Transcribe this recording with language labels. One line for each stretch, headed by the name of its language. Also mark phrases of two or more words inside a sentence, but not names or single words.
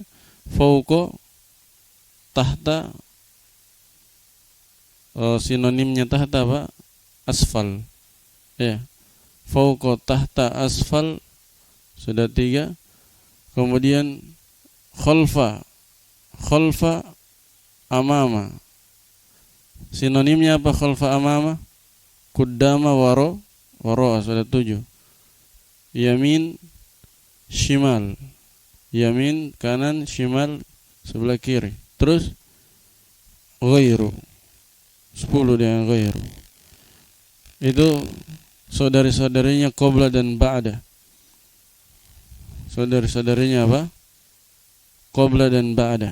Arabic: فوق، تحت,
Indonesian: sinonimnya tahta apa? Asfal ya.
Arabic: فوق، تحت، أسفل,
Indonesian: sudah 3.
Arabic: Kemudian خلف، أمام,
Indonesian: sinonimnya apa
Arabic: خلف أمام? قدام، وراء,
Indonesian: sudah 7.
Arabic: يمين، شمال، يمين kanan,
Indonesian: shimal sebelah kiri. Terus ghairu, 10 dengan ghairu. Itu saudari-saudarinya qabla dan ba'da. Saudari-saudarinya apa? Qabla dan ba'da.